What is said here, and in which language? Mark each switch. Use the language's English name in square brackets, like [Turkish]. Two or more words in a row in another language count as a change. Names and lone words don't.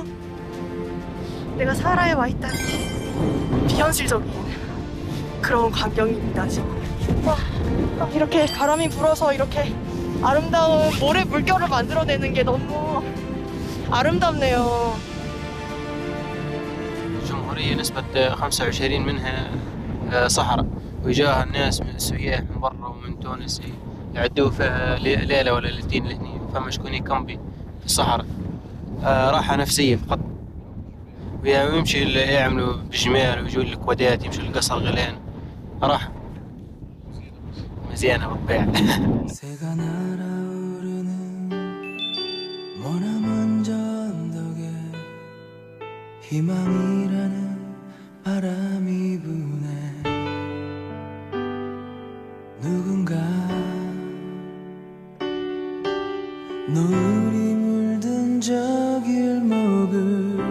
[Korean] 내가 사하라에 와 있다니 비현실적인 그런 광경입니다 지금. 이렇게 바람이 불어서 이렇게 아름다운 모래 물결을 만들어내는 게 너무 아름답네요. [Arabic] الجمهورية نسبة 25 منها صحراء ويجاها الناس من السياح من برا ومن تونس يعدوا فيها ليلة ولا ليلتين لهني فما شكون يكمبي في الصحراء راحة نفسية فقط ويمشي يعملوا بجمال ويجوا الكوادات يمشوا لقصر غلان راحة مزيانة بالطبيعة [Korean] 희망이라는 바람이 부네 누군가 노을이 물든 저 길목을